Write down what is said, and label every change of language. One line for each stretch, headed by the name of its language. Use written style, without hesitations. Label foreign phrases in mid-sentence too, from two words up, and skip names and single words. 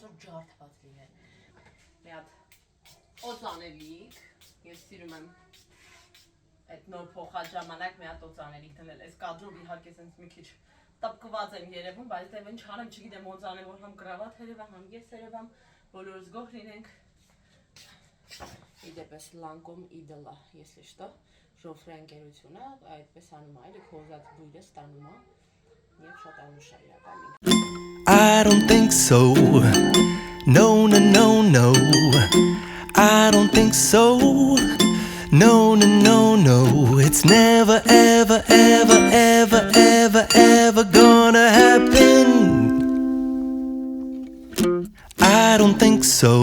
Armenian: որ ջարդված լիներ, մի հատ օծանելիք, ես սիրում եմ այդ նոր փոխած ժամանակ մի հատ օծանելիք դնել, այս կադրով իհարկե սենց մի քիչ տպկված եմ երևում, բայց դե ինչ անեմ, չգիտեմ ոնց անեմ, որ համ գրավատ երևա, համ ես երևամ, բոլորս գոհ լինենք։ Իդեպս լանկոմ իդլա,
Russian: если что,
Armenian: ժոֆրե ընկերությունը այդպես անում է, էլի խոզած բույրը ստանում է եւ շատ անուշ է իրականում։
English: I don't think so. No, no, no, no. I don't think so. No, no, no, no. It's never, ever, ever, ever, ever, ever gonna happen. I don't think so.